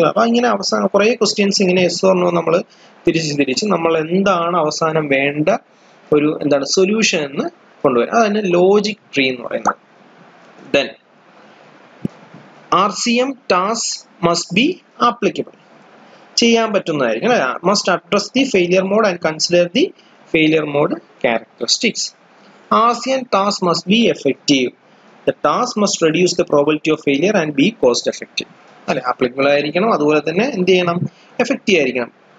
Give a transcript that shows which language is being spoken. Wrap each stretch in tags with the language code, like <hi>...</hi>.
<ml>അപ്പൊ ഇങ്ങനെ അവസാനം കുറെ ക്വസ്റ്റ്യൻസ് ഇങ്ങനെ യെസ് ഓർ നോ നമ്മൾ തിരിച്ച് നമ്മൾ എന്താണ് അവസാനം വേണ്ട ഒരു എന്താണ് സൊല്യൂഷൻ എന്ന് കൊണ്ടുവരാം. അതന്നെ ലോജിക് ട്രീ എന്ന് പറയുന്നത്.</ml> <en>Then RCM task must be applicable.</en> <ml>ചെയ്യാൻ പറ്റുന്നതായിരിക്കും.</ml> <en>Must address the failure mode and consider the failure mode characteristics. RCM task must be effective. The task must reduce the probability of failure and be cost effective.</en> <ml>അല്ലെ, applicable ആയിരിക്കണം, അതുപോലെ തന്നെ എന്ത് ചെയ്യണം, effective ആയിരിക്കണം.</ml>